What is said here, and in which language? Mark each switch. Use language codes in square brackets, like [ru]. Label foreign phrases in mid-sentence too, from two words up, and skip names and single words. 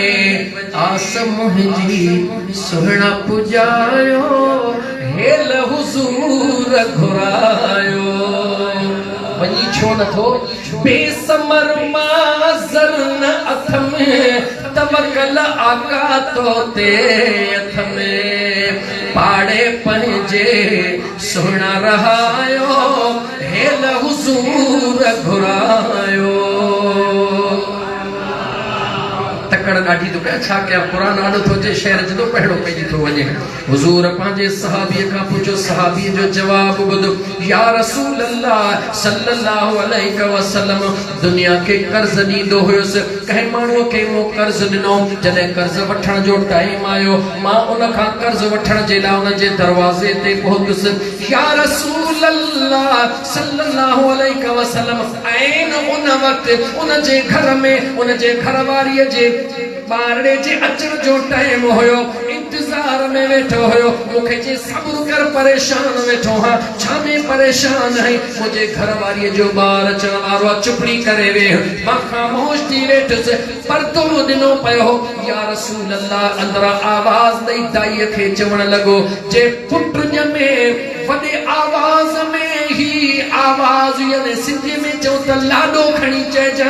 [sd] आस मुंहिंजी सुहिणा पुॼायो हेल हुजूर घुरायो वञी छो नथो बेसमर माज़र न अथ में तवकल आका तो ते अथ में पाड़े पंहिंजे सुहिणा रहायो हेल हुजूर घुरायो तकड़ ॾाढी तो छा कया पुरानो आॾो थो अचे शहर जो पहिड़ो पइजी थो वञे हुजूर पंहिंजे सहाबीअ खां पुछो सहाबीअ जो जवाब ॿुध [ar] يا رسول الله صلى الله عليه وسلم [sd] दुनिया के कर्ज ॾींदो हुयुसि कंहिं माण्हूअ खे मूं कर्ज ॾिनो जॾहिं कर्ज वठण जो टाइम आयो मां उन खां कर्ज वठण जे लाइ उन जे दरवाज़े ते पहुतुसि [ar] يا رسول الله صلى الله عليه وسلم [sd] ऐन उन वक़्तु उन जे घर में उन जे घरवारीअ जे बारड़े जे अचण जो टाइम हुयो इंतजार में वेठो हुयो मूंखे जे सब्र कर परेशान वेठो हां छा में परेशान [hi] है मुझे [sd] घरवारीअ जो ॿार अचण वारो चुपड़ी करे वे मां ख़ामोश थी वेठुसि पर्दो ॾिनो पियो [ar] يا رسول الله [sd] अंदरां आवाज़ ॾेई दाईअ खे चवण लॻो जे पुट ॼमे वॾे आवाज़ में ही आवाज़ यानी सिंधी में चओ त लाॾो खणी चइजां